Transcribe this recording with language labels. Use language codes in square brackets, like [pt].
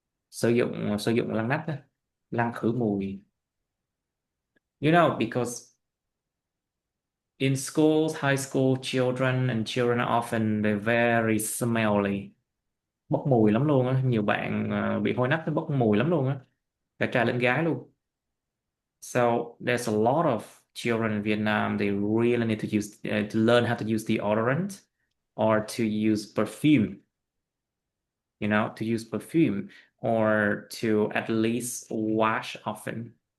[vi] Sử dụng lăn nắp đó, lăn khử mùi. [en] You know, because in schools, high school, children are often they're very smelly. [vi] Bốc mùi lắm luôn á, nhiều bạn bị hôi nách nó bốc mùi lắm luôn á, cả trai lẫn gái luôn. [en] So there's a lot of children in Vietnam, they really need to use to learn how to use deodorant or to use perfume. You know, to use perfume or to at least wash often.